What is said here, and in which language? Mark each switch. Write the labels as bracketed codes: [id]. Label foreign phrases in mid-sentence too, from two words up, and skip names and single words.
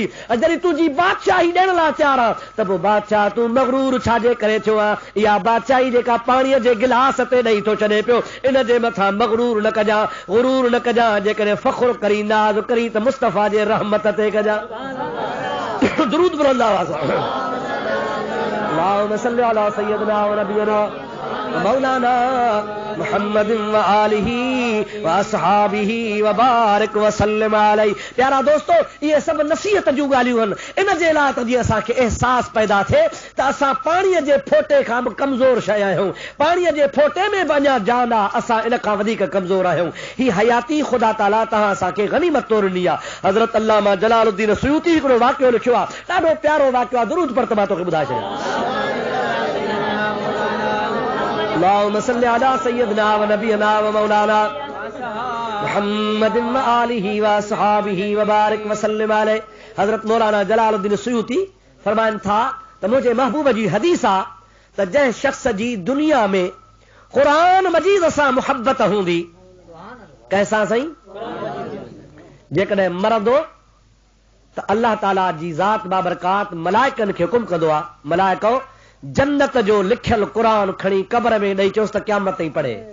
[sd] जॾहिं तुंहिंजी बादशाही ॾियण लाइ तयारु आहे त पोइ बादशाह तूं मगरूर छाजे करे थियो आहे? इहा बादशाही जेका पाणीअ जे गिलास ते ॾेई थो छॾे पियो, इन जे मथां मगरूर न कजां, गुरूर न कजां। जेकॾहिं फ़ख्रु करी नाज़ करी त मुस्तफ़ा जे रहमत ते कजां। दुरूद बुलंद आवाज़ [ar] اللهم صل على سيدنا ونبينا مولانا محمد وآله وأصحابه وبارك وسلم عليه. [sd] प्यारा दोस्तो, इहे सभु नसीहत जूं ॻाल्हियूं आहिनि। इन जे लाइ त जीअं असांखे अहसास पैदा थिए त असां पाणीअ जे फोटे खां बि कमज़ोर शइ आहियूं। पाणीअ जे फोटे में बि अञा जान आहे, असां इन खां वधीक कमज़ोर आहियूं। ही हयाती ख़ुदा ताला तव्हां असांखे गनीमत तोरणी आहे। हज़रत अल्लामा जलालुद्दीन सुयूती हिकिड़ो वाक़ियो लिखियो आहे, ॾाढो प्यारो वाक़ियो आहे। दुरूद पर त मां तोखे ॿुधाए छॾियां। [ar] اللهم صل على سيدنا ونبينا ومولانا محمد وآله وأصحابه وبارك وسلم عليه. [sd] हज़रत मौलाना जलालुद्दीन सुयूती फरमाइनि था त मुंहिंजे महबूब जी हदीस आहे त जंहिं शख़्स जी दुनिया में क़ुरान मजीद सां मुहबत हूंदी, कंहिंसां साईं? जेकॾहिं मरंदो त अल्लाह ताला जी ज़ात बाबरकात मलाइकनि खे हुकुम कंदो आहे, मलाइको जन्नत जो लिखियल क़ुरान खणी कब्र में ॾेई चोसि त क़यामत ताईं पढ़े।